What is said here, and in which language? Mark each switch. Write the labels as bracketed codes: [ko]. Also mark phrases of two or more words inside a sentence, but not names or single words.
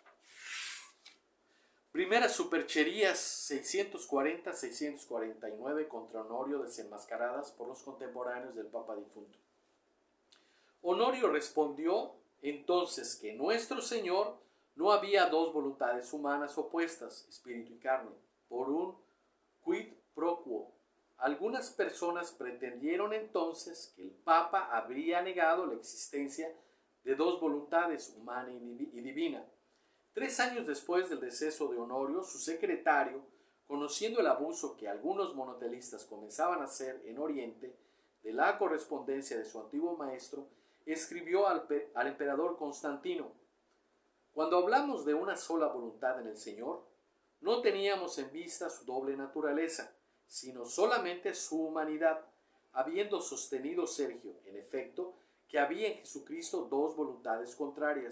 [es] Primeras supercherías 640-649 contra Honorio, desenmascaradas por los contemporáneos del Papa difunto. Honorio respondió entonces que nuestro Señor no había dos voluntades humanas opuestas, espíritu y carne, por un [la] quid pro quo. [es] Algunas personas pretendieron entonces que el Papa habría negado la existencia de dos voluntades, humana y divina. 3 años después del deceso de Honorio, su secretario, conociendo el abuso que algunos monotelistas comenzaban a hacer en Oriente de la correspondencia de su antiguo maestro, escribió al emperador Constantino: cuando hablamos de una sola voluntad en el Señor, no teníamos en vista su doble naturaleza, sino solamente su humanidad, habiendo sostenido Sergio, en efecto, que había en Jesucristo dos voluntades contrarias.